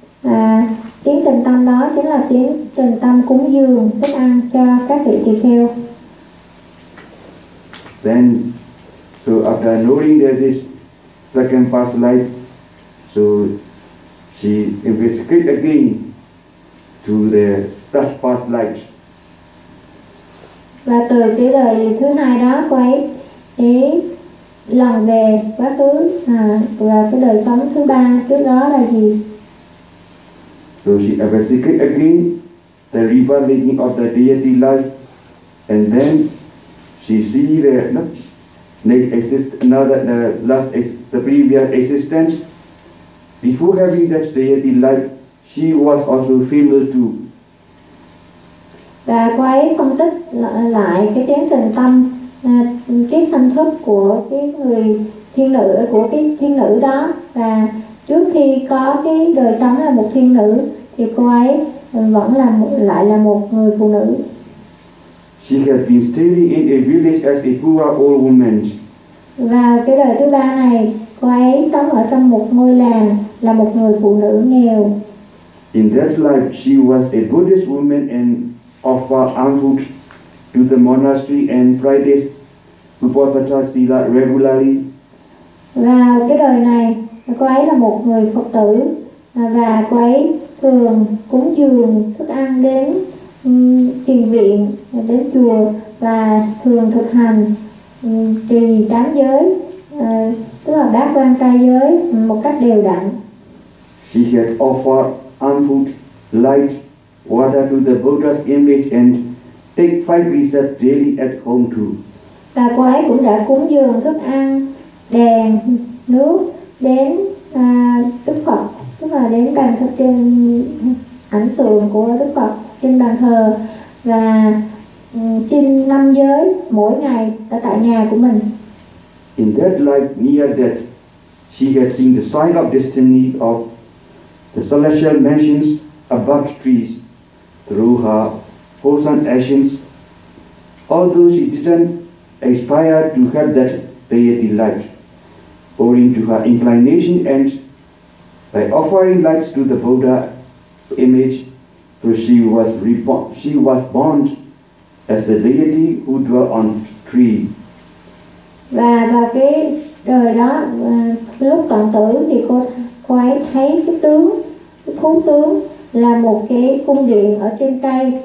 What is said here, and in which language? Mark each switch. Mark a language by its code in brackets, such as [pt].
[vi] À, tiến trình tâm đó chính là tiến trình tâm cúng dường thức ăn cho các vị tỳ kheo. [en] Then so after knowing that this second past life, so she investigated again to the third past life. [vi] Và từ cái đời thứ hai đó, cô ấy lần về quá khứ và cái đời sống thứ ba trước đó là gì? [en] So she investigated again the revelation of the deity life, and then she see the next exist another the last is the previous existence. Before having that deity life, she was also female too. [vi] Và cô ấy phân tích lại cái tiến trình tâm, cái sanh thức của cái người thiên nữ, của cái thiên nữ đó, và trước khi có cái đời sống là một thiên nữ thì cô ấy vẫn là lại là một người phụ nữ. [en] She had been staying in a village as a poor old woman. [vi] Và cái đời thứ ba này, cô ấy sống ở trong một ngôi làng là một người phụ nữ nghèo. [en] In that life, she was a Buddhist woman and offered armful to the monastery and practiced Upasatha Sila regularly. [vi] Và cái đời này, cô ấy là một người Phật tử và cô ấy thường cúng dường thức ăn đến thiền viện, đến chùa và thường thực hành trì tám giới, tức là bát quan trai giới một cách đều đặn. [en] She had offered armful, light, water to the Buddha's image and take five precepts daily at home too. [vi] Và cô ấy cũng đã cúng dường thức ăn, đèn, nước đến Đức Phật, tức là đến bàn thờ trên ảnh tượng của Đức Phật trên bàn thờ, và xin năm giới mỗi ngày ở tại nhà của mình. [en] In that life near death, she had seen the sign of destiny of the celestial mansions above trees through her Hosan actions. Although she didn't aspire to have that deity life, owing to her inclination, and by offering lights to the Buddha image, so she was reborn. She was born as the deity who dwelt on tree. [vi] Và vào cái đời đó, lúc còn tử thì cô ấy thấy cái tướng, cái thú tướng là một cái cung điện ở trên cây.